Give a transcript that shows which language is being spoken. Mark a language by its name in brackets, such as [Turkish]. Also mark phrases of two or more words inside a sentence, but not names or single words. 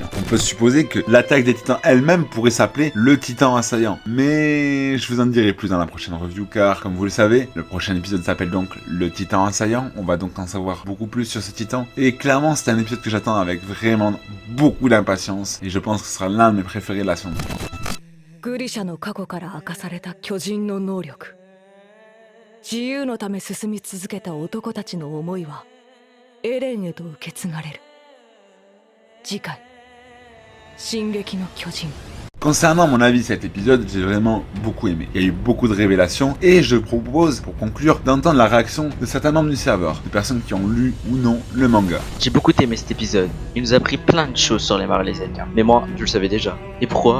[French] On peut supposer que l'attaque des titans elle-même pourrait s'appeler le titan assaillant. Mais je vous en dirai plus dans la prochaine review car, comme vous le savez, le prochain épisode s'appelle donc le titan assaillant. On va donc en savoir beaucoup plus sur ce titan. Et clairement, c'est un épisode que j'attends avec vraiment beaucoup d'impatience. Et je pense que ce sera l'un de mes préférés de la saison. [Japanese] Grisha の過去から明かされた巨人の能力。自由のため進み続けた男たちの思いはエレンへと受け継がれる。次回、進撃の巨人。 [French] Concernant mon avis de cet épisode, j'ai vraiment beaucoup aimé. Il y a eu beaucoup de révélations et je propose, pour conclure, d'entendre la réaction de certains membres du serveur, de personnes qui ont lu ou non le manga. J'ai beaucoup aimé cet épisode. Il nous a appris plein de choses sur les Marlésiens. Mais moi, je le savais déjà. Et pourquoi?